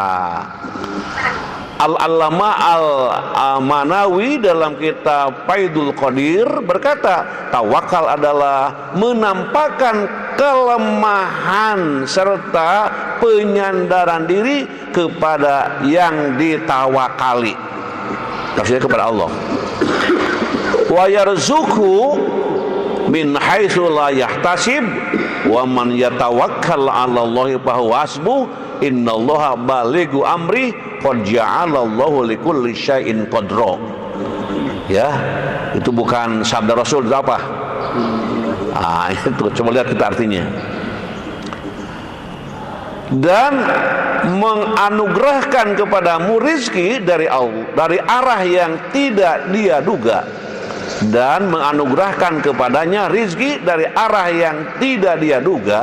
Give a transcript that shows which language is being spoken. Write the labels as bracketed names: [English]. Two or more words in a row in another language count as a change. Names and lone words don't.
[Indonesian] Al-Allamah Al-Manawi dalam kitab Faidul Qadir berkata, tawakal adalah menampakkan kelemahan serta penyandaran diri kepada yang ditawakali. [Arabic] Maksudnya kepada Allah. ويرزقه من حيث لا يحتسب ومن يتوكل على الله فهو حسبه إن الله بالغ أمره قد جعل الله لكل شيء قدرا. [Indonesian] Ya, itu bukan sabda Rasul, itu apa? Itu coba lihat kita artinya. Dan menganugerahkan kepadamu rizki dari Allah, dari arah yang tidak dia duga, dan menganugerahkan kepadanya rizki dari arah yang tidak dia duga.